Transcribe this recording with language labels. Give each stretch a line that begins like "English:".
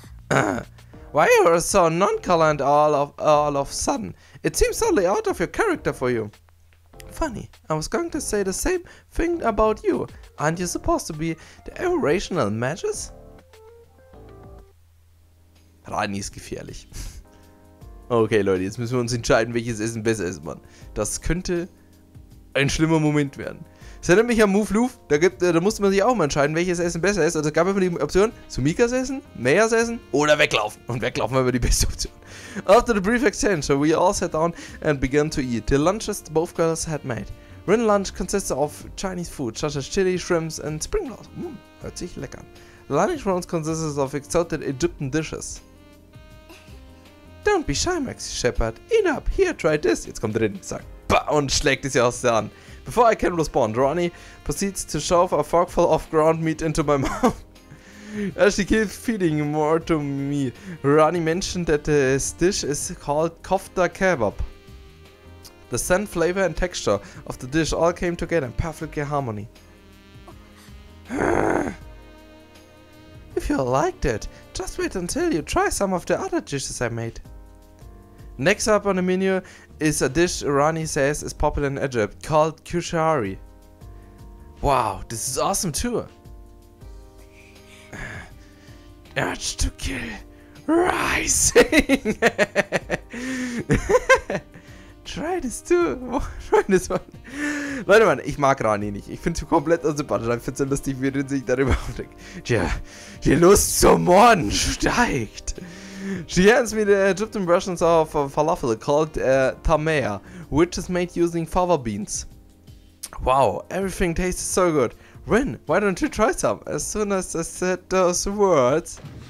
English: Why you are so nonchalant all of a sudden? It seems totally out of your character for you. Funny, I was going to say the same thing about you. Aren't you supposed to be the irrational magus?
German: Rani ist gefährlich. Okay, Leute, jetzt müssen wir uns entscheiden, welches Essen besser ist, Mann. Das könnte ein schlimmer Moment werden. Das erinnert mich an Move Loof. Da musste man sich auch mal entscheiden, welches Essen besser ist. Also es gab einfach die Option, Sumikas Essen, Meyas Essen oder weglaufen. Und weglaufen war immer die beste Option.
English: After the brief exchange, so we all sat down and began to eat the lunches both girls had made. Rin lunch consists of Chinese food, such as chili, shrimps and spring rolls.
German: Hört sich lecker an.
English: Lunch rounds consists of exotic Egyptian dishes. Don't be shy, Maxi Shepard. Eat up. Here, try this.
German: Jetzt kommt Rin, sagt, bah, und schlägt es ihr aus der Hand.
English: Before I can respond, Rani proceeds to shove a forkful of ground meat into my mouth. As she keeps feeding more to me, Rani mentioned that this dish is called kofta kebab. The scent, flavor and texture of the dish all came together in perfect harmony. If you liked it, just wait until you try some of the other dishes I made. Next up on the menu is a dish Rani says is popular in Egypt called kushari. Wow, this is awesome too. Urge to kill rising. Try this too. Try this one.
German: Leute, Mann, ich mag Rani nicht. Ich finde sie komplett unsympathisch. Ich finde es so lustig, wie Rin sich darüber aufregt. Tja, die Lust zum Morden steigt.
English: She hands me the Egyptian versions of falafel called tamea, which is made using fava beans. Wow, everything tastes so good. Rin, why don't you try some? As soon as I said those words.